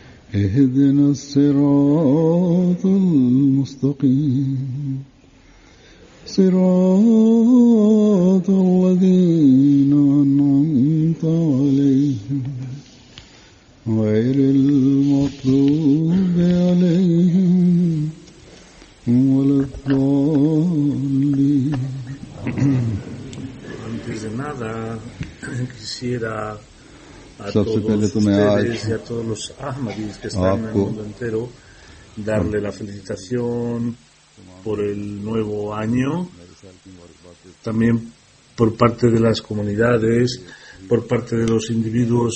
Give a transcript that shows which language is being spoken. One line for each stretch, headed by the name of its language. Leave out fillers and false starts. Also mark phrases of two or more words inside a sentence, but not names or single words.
Arabic: اهدنا الصراط المستقيم صراط الذين أنعمت عليهم غير المغضوب عليهم ولا الضالين.
Spanish: Antes de nada, quisiera a
Hindi: सबसे
Spanish: todos
Hindi: पहले तो मैं आज
Spanish: ustedes y a todos los Ahmadis que están en el
Hindi: आपको
Spanish: mundo entero darle la felicitación por el nuevo año, también por parte de las comunidades, por parte de los individuos.